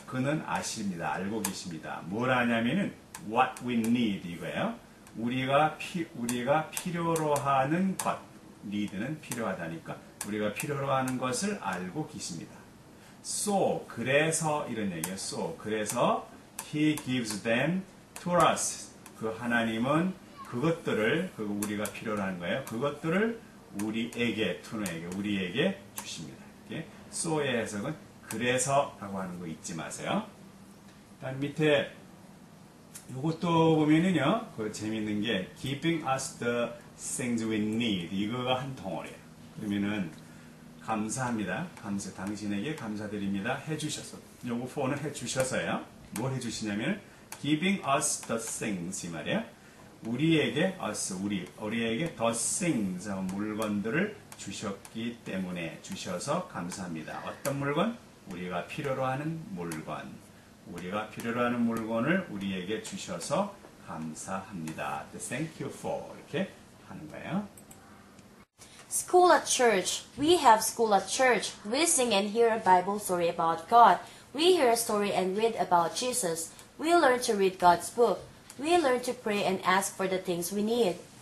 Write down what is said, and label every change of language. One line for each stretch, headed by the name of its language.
Korean: 그는 아십니다. 알고 계십니다. 뭘 아냐면은
English: what we need
Korean: 이거예요. 우리가 필요로 하는 것. need는 필요하다니까 우리가 필요로 하는 것을 알고 계십니다. So 그래서 이런 얘기예요.
English: So
Korean: 그래서
English: He gives them to us.
Korean: 그 하나님은 그것들을 우리가 필요로 하는 거예요. 그것들을 우리에게 우리에게 주십니다. 이렇게 so의 해석은 그래서라고 하는 거 잊지 마세요. 다음 밑에 이것도 보면은요, 재밌는 게
English: giving us the things we need
Korean: 이거가 한 덩어리예요. 그러면은 감사합니다. 당신에게 감사드립니다. 해주셔서 요거 for는 해주셔서요. 뭘 해주시냐면
English: giving us the things
Korean: 이 말이에요. 우리에게 우리에게 the things 물건들을 주셨기 때문에 주셔서 감사합니다. 어떤 물건? 우리가 필요로 하는 물건. 우리가 필요로 하는 물건을 우리에게 주셔서 감사합니다.
English: Thank you for
Korean: 이렇게 하는 거예요.
English: School at church. We have school at church. We sing and hear a Bible story about God. We hear a story and read about Jesus. We learn to read God's book. We learn to pray and ask for the things we need.